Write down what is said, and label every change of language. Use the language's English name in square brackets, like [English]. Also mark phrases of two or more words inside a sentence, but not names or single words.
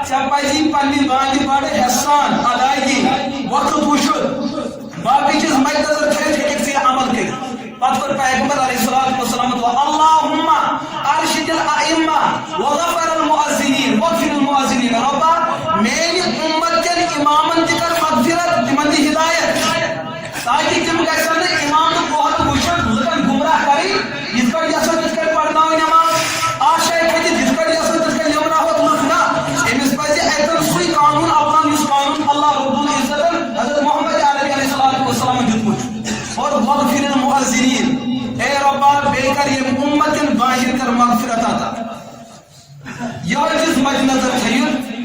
[Kashmiri] پزی پنہ بانگہ بڑ حسان ادائیگی وقت وچھت باقی چیز مد نظر تھٲوِتھ ہیٚککھ ژٕ عمل کٔرِتھ پتہ کوٚر پیغمبر [Arabic] علیہ الصلوۃ والسلام [Kashmiri] دعا [Arabic] اللہم ارشد الائمہ وغفر المؤذنین واغفر المؤذنین [Kashmiri] ربا میانہِ امت کٮ۪ن امامن تہِ کر مغفرت تمن دِ ہدایت تاکہ تم گژھن نہٕ امام تہٕ وقت وٕچھِتھ لُکن گمراہ کرٕنۍ یِتھ پٲٹھۍ یژھو تِتھ کٲٹھۍ پرناوٕنۍ نماز آز چھِ اَتہِ کھٔتِتھ یِتھ پٲٹھۍ یژھو تِتھ کٲٹھۍ لِمراوَکھ لُکھ نہ أمِس پزِ اَتٮ۪ن سُے قانوٗن اپناوُن یُس قانوٗن اللہ رب العزتن حضرت محمد عربی [Arabic] علیہ الصلوۃ والسلام [Kashmiri] دیُتمُت چھُ اور [Arabic] وغفر المؤذنین [Kashmiri] اے ربا بیٚیہِ کر ییٚمہِ اُمتن بانگن کر مغفرت عطا یہے چیز مد نظر تھٲیِتھ